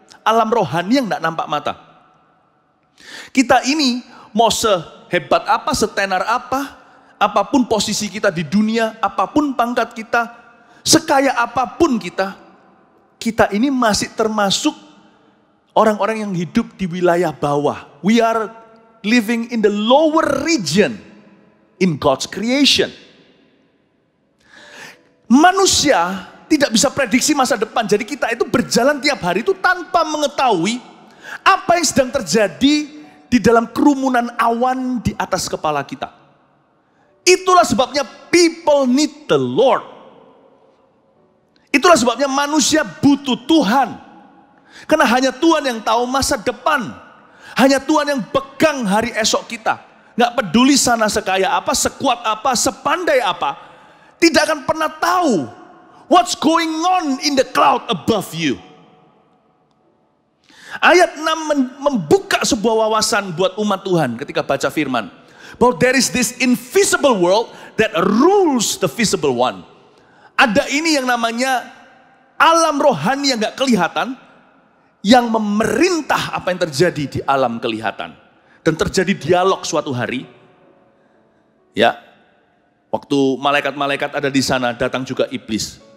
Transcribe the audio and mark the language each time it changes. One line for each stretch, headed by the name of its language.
Indonesian: Alam rohani yang tidak nampak mata. Kita ini mau sehebat apa, setenar apa, apapun posisi kita di dunia, apapun pangkat kita, sekaya apapun kita ini masih termasuk orang-orang yang hidup di wilayah bawah.
English: We are living in the lower region in God's creation.
Indonesian: Manusia tidak bisa prediksi masa depan. Jadi kita itu berjalan tiap hari itu tanpa mengetahui apa yang sedang terjadi di dalam kerumunan awan di atas kepala kita. Itulah sebabnya
English: people need the Lord.
Indonesian: Itulah sebabnya manusia butuh Tuhan. Karena hanya Tuhan yang tahu masa depan. Hanya Tuhan yang pegang hari esok kita. Nggak peduli sana sekaya apa, sekuat apa, sepandai apa. Tidak akan pernah tahu
English: what's going on in the cloud above you.
Indonesian: Ayat 6 membuka sebuah wawasan buat umat Tuhan ketika baca firman.
English: Bahwa there is this invisible world that rules the visible one.
Indonesian: Ada ini yang namanya alam rohani yang gak kelihatan, yang memerintah apa yang terjadi di alam kelihatan. Dan terjadi dialog suatu hari. Ya, waktu malaikat-malaikat ada di sana, datang juga iblis.